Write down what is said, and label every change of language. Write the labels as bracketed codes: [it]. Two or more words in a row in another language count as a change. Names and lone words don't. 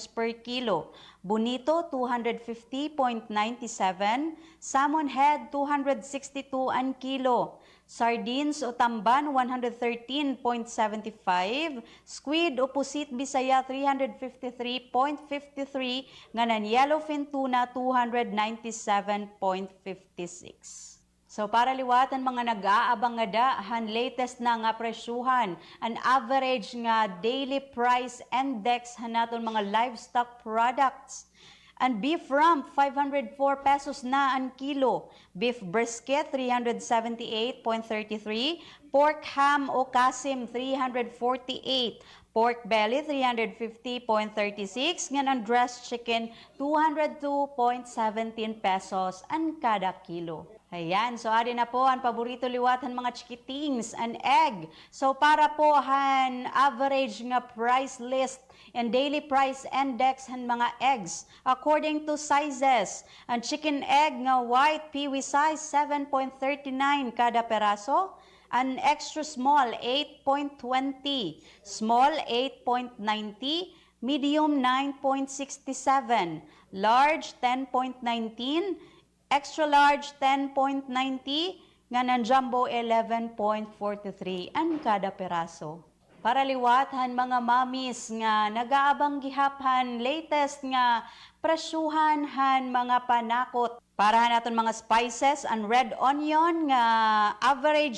[en] per kilo, [war] bonito 250.97, [en] salmon head [war] 262 an kilo, sardines o tamban 113.75, squid o pusit bisaya 353.53, nganan [en] yellowfin tuna [war] 297.56. So para liwatan mga nag-aabang nga dahan latest na nga presyuhan, an average nga [en] daily price index [war] hanaton mga [en] livestock products. And beef rump, 504 pesos [tl] na ang kilo. [en] Beef brisket, 378.33. Pork ham o kasim, 348. Pork belly, 350.36. [tl] Ngayon ang [en] dressed chicken, [tl] 202.17 pesos ang kada kilo. [war] Ayan, so ari na po ang paborito liwatan mga chikitings, an egg. So para po han average nga [en] price list and daily price index [war] han mga eggs according to sizes. Ang [en] chicken egg [war] nga [en] white peewee size [war] 7.39 kada peraso. [en] An extra small 8.20, small 8.90, medium 9.67, large 10.19, extra large 10.90, [war] nganan jumbo 11.43 ang kada peraso. Para liwathan mga mamis nga nagaabang gihaphan latest nga presyuhan han mga panakot. Para naton mga spices, ang [en] red onion [war] nga average